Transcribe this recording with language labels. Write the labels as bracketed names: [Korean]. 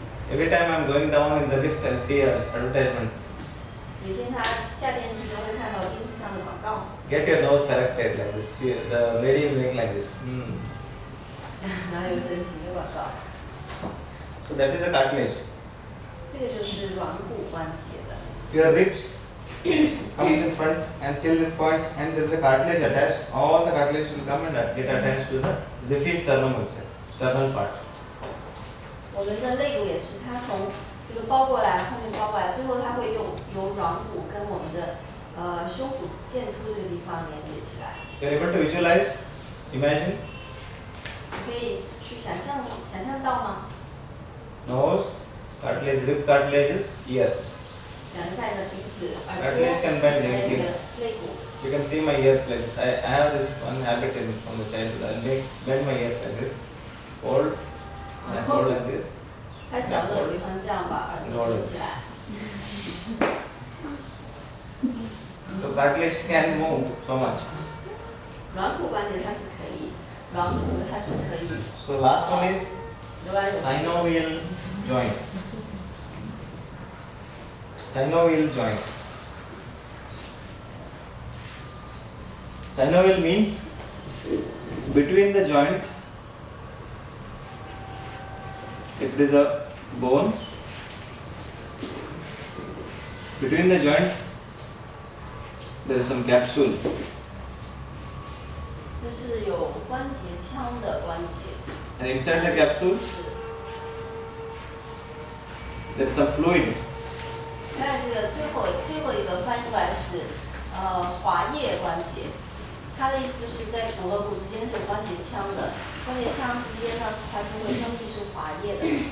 [English] Every time I'm going down in the lift and see advertisements. [Chinese] 每天他下电梯都会看到电梯上的广告。 [English] Get your nose corrected like this. The lady will make like this. [Chinese] 然后有整形的广告。 [English] So that is a cartilage. [Chinese] 这个就是软骨关节的。 [English] Your ribs comes in front and till this point, and there is a cartilage attached. All the cartilage will come and get attached to the Ziphy sternum also, sternal part. [Chinese] 我们的肋骨也是，它从这个包过来，后面包过来，最后它会由软骨跟我们的胸骨剑突这个地方连接起来。 [English] You are able to visualize, imagine. [Chinese] 可以去想象到吗？ [English] Nose, cartilage, rib cartilages, ears. [Chinese] 想一下你的鼻子、耳朵、 [English] Cartilage can bend [Chinese] 那 [English] anything. [Chinese] 个肋骨。 [English] You can see my ears like this. I have this one habit from the childhood. I bend my ears like this. Hold. And I hold like this. [Chinese] 他小的喜欢这样把耳朵遮起来。 [English] So cartilage can move so much. [Chinese] 软骨关节它是可以，软骨它是可以。 [English] So last one is synovial joint. Synovial joint. Synovial means between the joints. If there is a bone between the joints, there is some capsule. [Chinese] 就是有关节腔的关节。 [English] And inside the capsule, there is some fluid. [Chinese] 看这个最后一个翻译过来是滑液关节，它的意思就是在骨和骨之间是有关节腔的，关节腔之间呢，它是会分泌出滑液的。